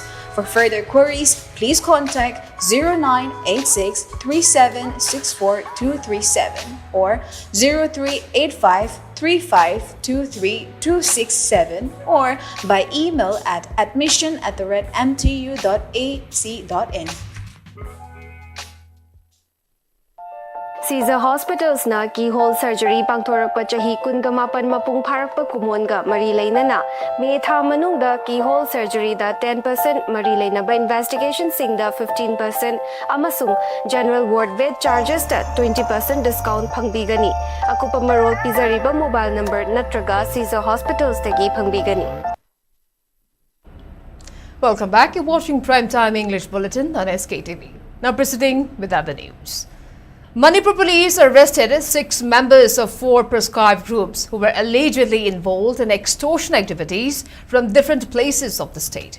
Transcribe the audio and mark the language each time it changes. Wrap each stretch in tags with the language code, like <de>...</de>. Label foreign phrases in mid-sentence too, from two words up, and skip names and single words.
<en>For further queries, please contact 0986 3764237 or 0385 3523267 or by email at admission@mtu.ac.in.</en> <mni>Caesar Hospitals na</mni> <en>keyhole surgery</en> <mni>pangthorakpa chahi kunga mapan mapung pharakpa kumonga mari leinana May tha manungda</mni> <en>keyhole surgery</en> <mni>da 10% mari leinaba investigation singda 15% amasung</mni> <en>general ward bed charges</en> <mni>da 20% discount phangbigani akupa marol pizariba</mni> <en>mobile number</en> <mni>natraga Caesar Hospitals tagi phangbigani.</mni> <en>Welcome back. You're watching Primetime English Bulletin on SKTV. Now proceeding with other news. Manipur police arrested 6 members of 4 prescribed groups who were allegedly involved in extortion activities from different places of the state.</en>